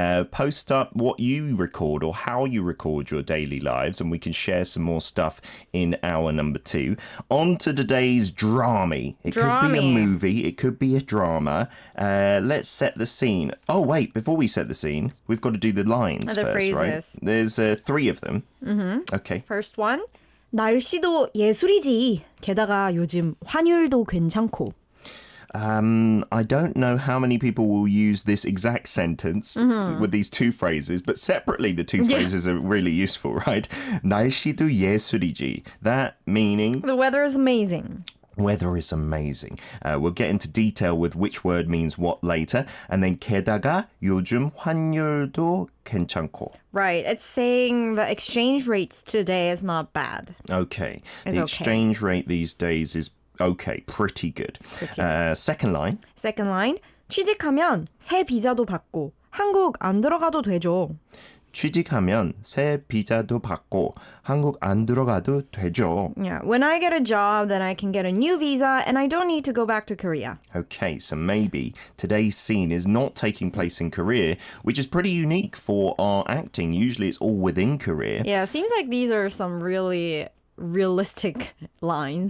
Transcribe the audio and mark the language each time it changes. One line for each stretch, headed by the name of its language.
English: Post up what you record or how you record your daily lives, and we can share some more stuff in hour number 2. On to today's drama. It could be a movie, it could be a drama. Let's set the scene. Oh, wait, before we set the scene, we've got to do the lines The first, phrases. right? There's 3 of them. Okay. First one.
Korean: 날씨도 예술이지. 게다가 요즘 환율도 괜찮고.
English: I don't know how many people will use this exact sentence with these two phrases, but separately the two phrases are really useful, right?
Korean: 날씨도 예술이지.
English: That meaning... The weather is amazing. Weather is amazing. We'll get into detail with which word means what later. And then
Korean: 게다가 요즘 환율도 괜찮고.
English: Right. It's saying the exchange rates today is not bad. Okay. It's the exchange rate these days is okay, pretty good. Second line. Second line.
Korean: 취직하면 새 비자도 받고 한국 안 들어가도 되죠. 취직하면 새 비자도 받고 한국 안 들어가도 되죠.
English: Yeah, when I get a job, then I can get a new visa and I don't need to go back to Korea. Okay, so maybe today's scene is not taking place in Korea, which is pretty unique for our acting. Usually it's all within Korea. Yeah, seems like these are some really realistic lines